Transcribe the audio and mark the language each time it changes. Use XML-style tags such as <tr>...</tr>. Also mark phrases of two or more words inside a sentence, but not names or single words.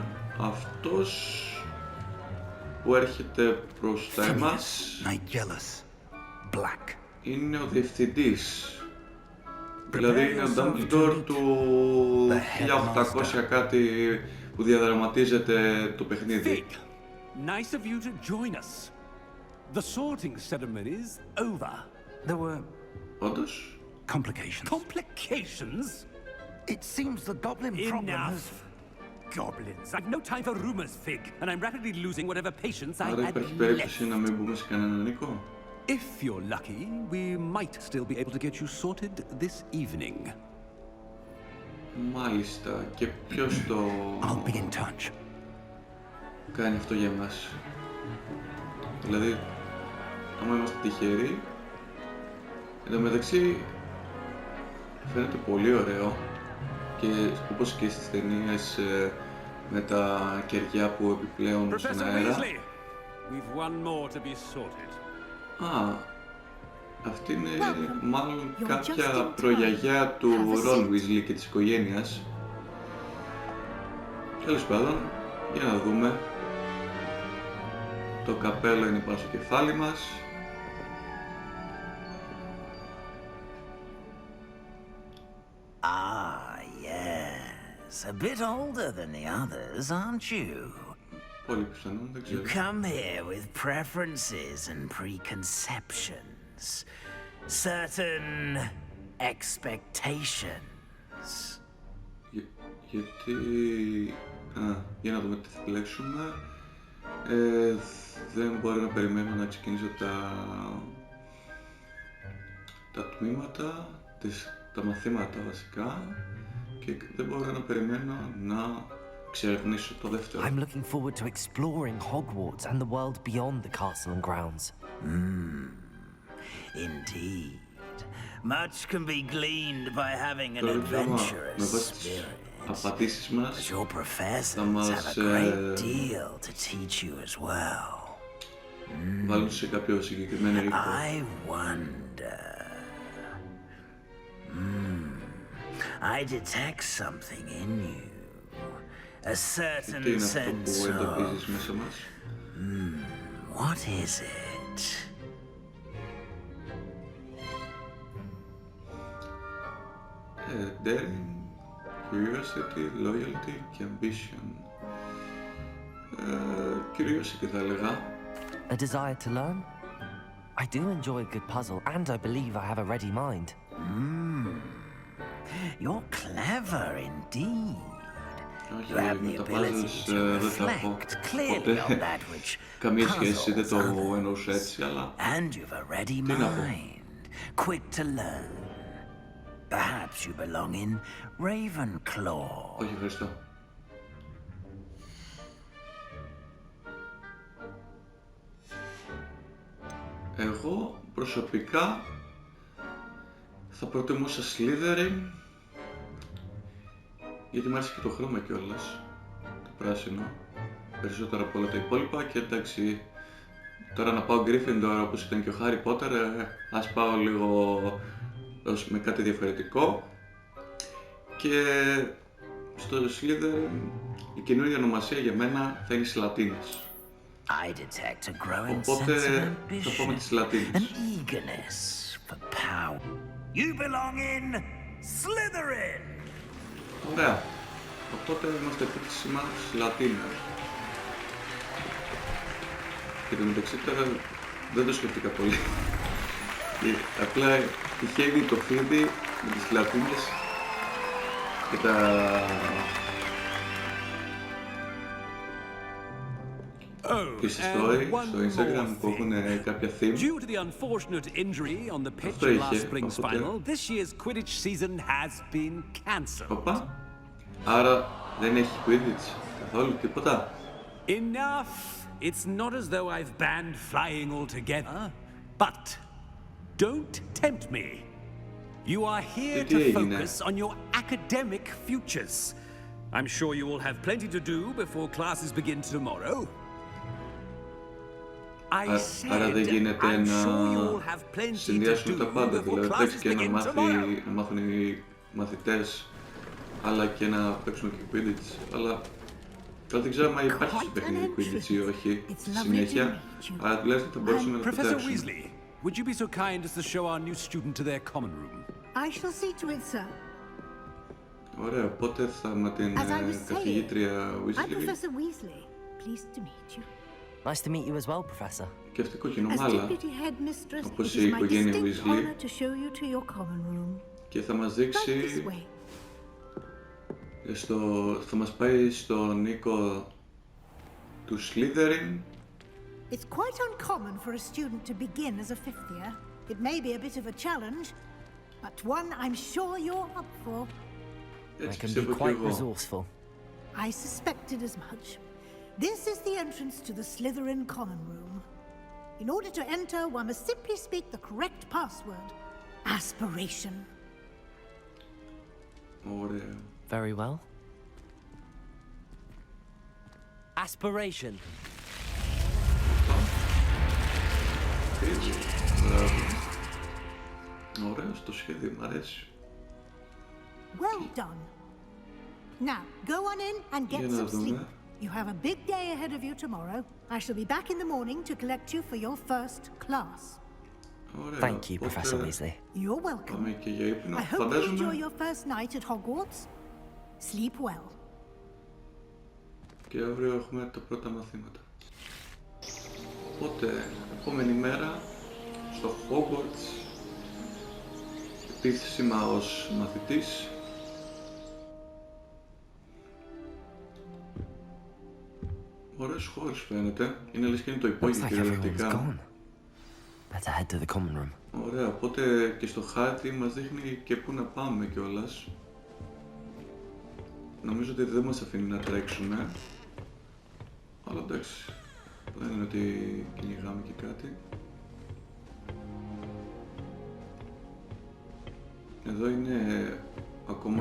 <el>Αυτός που έρχεται μπροστά εμάς είναι ο διευθυντής, δηλαδή είναι ο Dumbledore του 1800 κάτι που διαδραματίζεται το παιχνίδι.</el> <en>Nice of you to join us. The sorting ceremony is over. There were</en> <el>Όντως</el> <en>complications? It seems the goblin problem has... Goblins. I've no time for rumors, Fig, and I'm rapidly losing whatever patience I</en> <el>άρα</el> <en>had</en> <el>υπάρχει</el> <en>left.</en> <el>περίπτωση να μην μπούμε σε κανέναν οίκο.</el> <en>If you're lucky, we might still be able to get you sorted this evening.</en> <el>Μάλιστα, και ποιος το</el> <en>I'll be in touch.</en> <el>κάνει αυτό για μας? Δηλαδή, άμα είμαστε τυχεροί, εν τω μεταξύ φαίνεται πολύ ωραίο και όπως και στις ταινίες με τα κεριά που επιπλέον στον αέρα.</el> <en>We've one more to be sorted.</en> <el>Α, αυτή είναι μάλλον κάποια προγιαγιά του Ron Weasley και της οικογένειας. Τέλος πάντων, για να δούμε. Το καπέλο είναι πάνω στο κεφάλι μας.</el> <en>Ah, yes. A bit older than the others, aren't you?</en> <el>Πολύ πιθανόν, δεν ξέρω.</el> <en>You come here with preferences and preconceptions. Certain expectations.</en> <el>Γιατί... για να δούμε τι θα επιλέξουμε. Δεν μπορώ να περιμένω να ξεκινήσω τα τμήματα, τα μαθήματα βασικά και δεν μπορώ να περιμένω να εξερευνήσω το δεύτερο.</el> <en>I'm looking forward to exploring Hogwarts and the world beyond the castle and grounds. Indeed. Much can be gleaned by having an adventurous spirit.</en> <el>Απαντήσεις μας</el> <en>But your professors have a great deal to teach you as well.</en> <el>βάλουν σε κάποιο συγκεκριμένο οίκο.</el> <en>I wonder. I detect something in you. A certain</en> <el>Τι είναι αυτό</el> <en>sense</en> <el>που εντοπίζεις</el> <en>of...</en> <el>μέσα μας?</el> <en>What is it? Daring, curiosity, loyalty και ambition.</en> <el>Curiosity θα έλεγα.</el> <en>A desire to learn? I do enjoy a good puzzle, and I believe I have a ready mind. You're clever indeed.</en> <el>Όχι,</el> <en>You have the</en> <el>με τα</el> <en>ability</en> <el>puzzles</el> <en>to</en> <el>δεν θα έχω</el> <en>reflect clearly on that which</en> <el>καμία σχέση, δεν</el> <en>puzzles</en> <el>το</el> <en>others.</en> <el>εννοούσα έτσι, αλλά</el> <en>And you've a ready</en> <el>Τι να πω?</el> <en>mind, quick to learn. Perhaps you belong in Ravenclaw.</en> <el>όχι, ευχαριστώ. Εγώ προσωπικά θα προτιμούσα Slytherin γιατί μου άρεσε και το χρώμα κιόλας, το πράσινο, περισσότερο από όλα τα υπόλοιπα και εντάξει, τώρα να πάω Gryffindor όπως ήταν και ο Harry Potter, ας πάω λίγο με κάτι διαφορετικό και στο Slytherin η καινούργια ονομασία για μένα θα είναι Σλατίνας.</el> <en>I detect a growing</en> <el>Οπότε</el> <en>sense of</en> <el>θα πω με</el> <en>ambition,</en> <el>τις Λατίνες.</el> <en>an eagerness for power. You belong in Slytherin.</en> <el>Ωραία. Οπότε είμαστε επίσημα Λατίνα. Και το μεταξύ τώρα δεν το σκεφτήκα πολύ. Απλά τυχαίνει το φίδι με τις λατίνες και τις story στο Instagram που έχουν κάποια theme.</el> <en>Due to the unfortunate injury on the pitch</en> <el>Αυτό</el> <en>in last</en> <el>είχε,</el> <en>spring's</en> <el>οπότε.</el> <en>final, this year's Quidditch season has been cancelled.</en> <el>Οπα. Άρα δεν έχει Quidditch καθόλου, τίποτα.</el> <en>Enough! It's not as though I've banned flying altogether, but don't tempt me. You are here to focus on your academic futures. I'm sure you will have plenty to do before classes begin tomorrow. I said,</en> <el>Άρα δεν γίνεται</el> <en>I'm sure you will</en> <el>να</el> <en>have plenty to</en> <el>συνδυάσουν τα</el> <en>do</en> <el>πάντα,</el> <en>before</en> <el>δηλαδή</el> <en>classes</en> <el>και</el> <en>begin</en> <el>να</el> <en>tomorrow.</en> <el>μάθουν οι μαθητές αλλά και να παίξουν και Quidditch, αλλά δεν ξέρω αν υπάρχει στο παιχνίδι Quidditch ή όχι στη συνέχεια, αλλά τουλάχιστον θα μπορούσαν να το</el> <en>Professor</en> <el>παίξουν.</el> <en>Weasley, would you be so kind as to show our new student to their common room? I shall see to it, sir.</en> <el>Ωραία, οπότε θα με την καθηγήτρια</el> <en>I'm Weasley. Professor Weasley. Pleased to meet you. Nice to meet you as well, Professor.</en> <el>Και αυτή κοκκινό</el> <en>As</en> <el>μάλα,</el> <en>deputy headmistress, it</en> <el>όπως</el> <en>is</en> <el>η</el> <en>my</en> <el>οικογένεια</el> <en>distinct</en> <el>Weasley,</el> <en>honor to show you to your common room.</en> <el>και θα μας</el> <en>Right</en> <el>δείξει,</el> <en>this way.</en> <el>θα μας πάει στον οίκο του Slytherin.</el> <en>It's quite uncommon for a student to begin as a fifth year. It may be a bit of a challenge, but one I'm sure you're up for. I</en> <el>Έτσι</el> <en>can be</en> <el>πιστεύω κι</el> <en>quite</en> <el>εγώ.</el> <en>resourceful. I suspected as much. This is the entrance to the Slytherin common room. In order to enter, one must simply speak the correct password. Aspiration.</en> <el>Ωραία.</el> <en>Very well. Aspiration.</en> <el>Μπράβο. Ωραίο το σχέδιο, μ' αρέσει.</el> <en>Well done. Now, go on in and get</en> <el>Για να</el> <en>some sleep.</en> <el>δούμε.</el> <en>You have a big day ahead of you tomorrow. I shall be back in the morning to collect you for your first class.</en> <el>Ωραία.</el> <en>Thank you,</en> <el>Οπότε</el> <en>Professor Weasley. You're welcome.</en> <el>Πάμε και για ύπνο.</el> <en>I hope you enjoy</en> <el>Φαντάζομαι</el> <en>your first night at Hogwarts. Sleep well.</en> <el>και αύριο έχουμε τα πρώτα μαθήματα. Οπότε, επόμενη μέρα στο Hogwarts, επίσημα ως μαθητής. Ωραίος χώρος φαίνεται. Είναι λες και είναι το</el> <en>Looks</en> <el>υπόγειο</el> <en>like everyone's</en> <el>κυριολεκτικά.</el> <en>gone. Better head to the common room.</en> <el>Ωραία, οπότε και στο χάρτη μας δείχνει και πού να πάμε κιόλας. Νομίζω ότι δεν μας αφήνει να τρέξουμε. Αλλά εντάξει, δεν είναι ότι κυνηγάμε και κάτι. Εδώ είναι ακόμα</el>